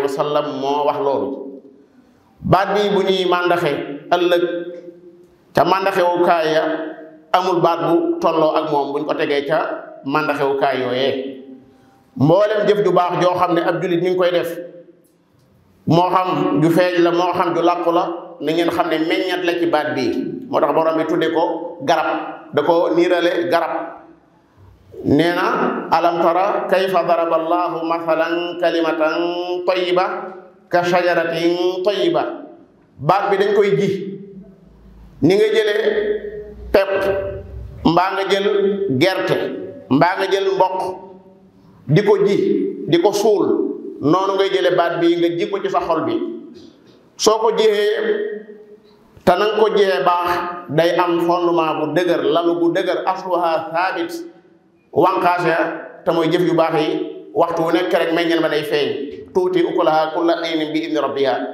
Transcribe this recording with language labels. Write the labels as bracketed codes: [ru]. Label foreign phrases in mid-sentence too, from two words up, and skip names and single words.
[ar] وسلم [wo] moo wax loolu baat bi bu ñuy màndaxe ëllëg ca màndaxewukaay ya amul baat bu tolloo ak moom buñ ko tegee ca màndaxewukaay yooyee mboolem jëf ju baax joo xam ne ab jullit mi ngi koy def moo xam ju feeñ la moo xam ju làqu la na ngeen xam ne meññat la ci baat bii moo tax borom bi tudde ko garab da ko niirale garab nee na [ar] ألم تر كيف ضرب الله مثلا كلمة طيبة كشجرة طيبة [wo] baat bi dañ koy ji ni nga jëlee pepp mbaa nga jël gerte mbaa nga jël mboq di ko ji di ko suul noonu ngay jële baat bi nga ji ko ci sa xol bi soo ko jiyee te na nga ko jiyee baax day am fondement bu dëgër lalu bu dëgër [ar] أصلها ثابت [wo] wànqaase te mooy jëf yu baax yi waxtu wu nekk rek meññal ma day feeñ tuuti [ar] أكلها كل حين بإذن ربها